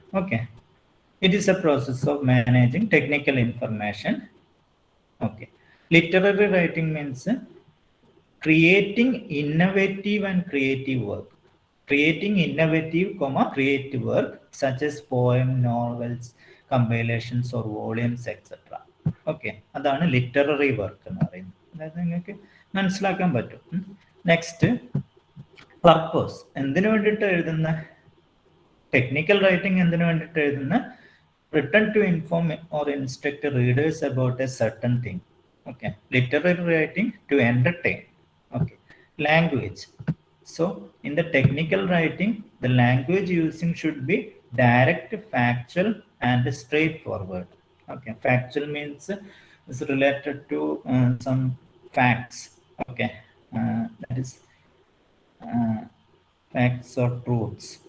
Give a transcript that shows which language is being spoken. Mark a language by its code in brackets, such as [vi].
[en] Okay, it is a process of managing technical information. Okay, literary writing means creating innovative and creative work. Creating innovative, creative work such as poem, novels, compilations or volumes, etc. [ml] Okay, അതാണ് literary work എന്ന് പറയുന്നത്. അതായത് നിങ്ങൾക്ക് മനസ്സിലാക്കാൻ പറ്റും. Next, purpose. എന്തിനു വേണ്ടിയിട്ട് എഴുതുന്ന? [en] technical writing [ml] എന്തിനു വേണ്ടിയിട്ട് എഴുതുന്ന? [en] Written to inform or instruct readers about a certain thing. Okay, literary writing to entertain. Okay, language. So in the technical writing, the language using should be direct, factual and straightforward. Okay, factual means is related to some facts. Okay, that is facts or truths.